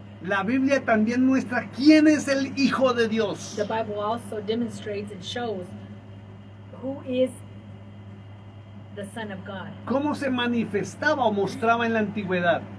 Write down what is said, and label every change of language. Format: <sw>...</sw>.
<es>La Biblia también muestra quién es el Hijo de Dios.</es> <en>The Bible also demonstrates and shows who is the Son of God.</en> <es>Cómo se manifestaba o mostraba en la antigüedad.</es>